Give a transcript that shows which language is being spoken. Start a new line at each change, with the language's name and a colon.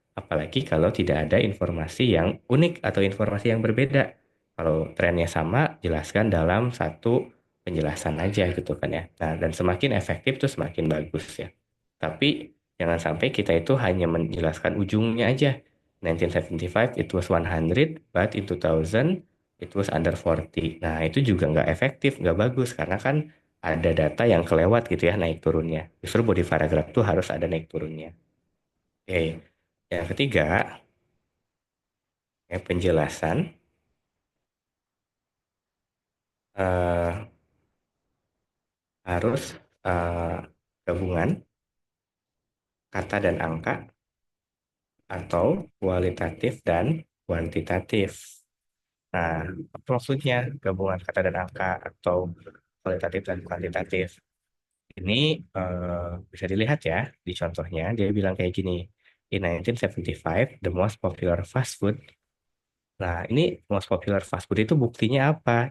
Indonesian: Apalagi kalau tidak ada informasi yang unik atau informasi yang berbeda. Kalau trennya sama, jelaskan dalam satu penjelasan aja gitu kan ya. Nah, dan semakin efektif tuh semakin bagus ya. Tapi jangan sampai kita itu hanya menjelaskan ujungnya aja.
English: 1975 it was 100, but in 2000 it was under 40.
Indonesian: Nah, itu juga nggak efektif, nggak bagus, karena kan ada data yang kelewat gitu ya, naik turunnya. Justru body paragraph tuh harus ada naik turunnya. Oke, yang ketiga, ya, penjelasan eh, harus eh, gabungan kata dan angka atau kualitatif dan kuantitatif. Nah, apa maksudnya gabungan kata dan angka atau kualitatif dan kuantitatif? Ini bisa dilihat ya di contohnya, dia bilang kayak gini.
English: In 1975, the most popular fast food.
Indonesian: Nah, ini
English: most popular fast food
Indonesian: itu buktinya apa?